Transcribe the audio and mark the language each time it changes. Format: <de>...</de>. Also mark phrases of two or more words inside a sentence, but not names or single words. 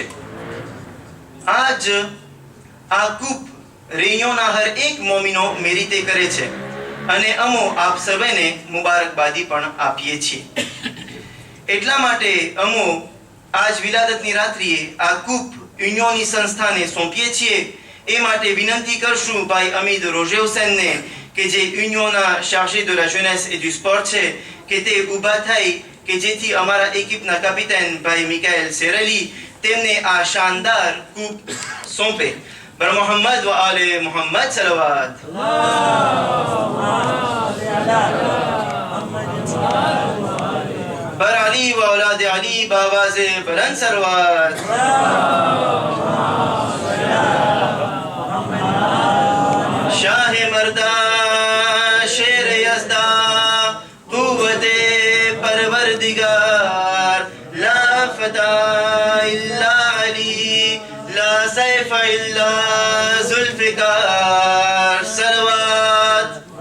<gu>આજ આ કૂપ રેન્યોના હર એક મોમીનો મેરિતે કરે છે અને અમો આપ સર્વેને મુબારકબાદી પણ આપીએ છીએ. એટલા માટે અમો આજ વિલાદતની રાત્રિએ આ કૂપ યુનિયોની સંસ્થાને સોંપીએ છીએ. એ માટે વિનંતી કરશું ભાઈ અમીદ રોઝે હુસેનને કે જે યુનિયોના ચાર્જે</gu> <fr>de la jeunesse et du sport</fr> <gu>છે કે તે ઊભા થઈ કે જેથી અમારા એકિપના કેપ્ટન ભાઈ મિકાએલ સેરલી તેમને આ શાનદાર કૂપ સોંપે.</gu> <ur>بر محمد و آل محمد صلوات. بر علی و اولاد علی بابا سے بلند صلوات.</ur> <fa>شاه مردان شیر یزدان قوت پروردگار</fa> <ar>لا فتى إلا علي لا سيف إلا ذو الفقار صلوات.</ar>